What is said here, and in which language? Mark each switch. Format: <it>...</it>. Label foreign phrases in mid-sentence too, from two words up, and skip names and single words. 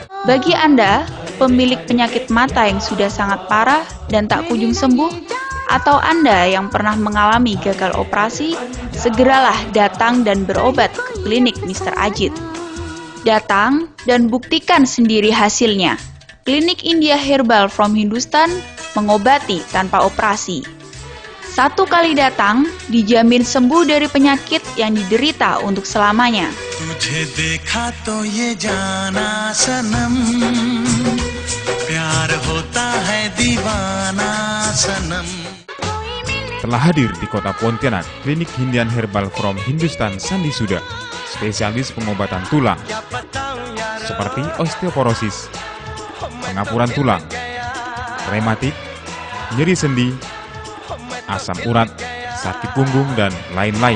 <id>Bagi Anda, pemilik penyakit mata yang sudah sangat parah dan tak kunjung sembuh, atau Anda yang pernah mengalami gagal operasi, segeralah datang dan berobat ke klinik Mr. Ajit. Datang dan buktikan sendiri hasilnya. Klinik India Herbal from Hindustan mengobati tanpa operasi. 1 kali datang, dijamin sembuh dari penyakit yang diderita untuk selamanya.</id> <hi>तुझे देखा तो ये जाना सनम प्यार होता है दीवाना सनम.</hi> <id>Telah hadir di kota Pontianak, Klinik Indian Herbal from Hindustan Sandi Suda, spesialis pengobatan tulang, seperti osteoporosis, pengapuran tulang, rematik, nyeri sendi, asam urat, sakit punggung, dan lain-lain.</id>